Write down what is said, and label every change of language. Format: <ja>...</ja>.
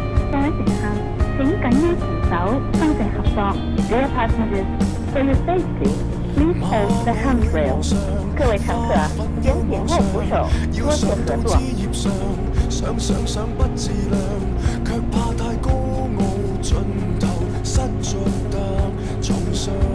<yue>各位乘客，請緊握扶手，多謝合作。</yue> <en>Dear passengers, for your safety, please hold the handrail.</en> <yue>各位乘客，請緊握扶手，多謝合作。想不自量，卻怕太高傲，盡頭失着得重傷。</yue>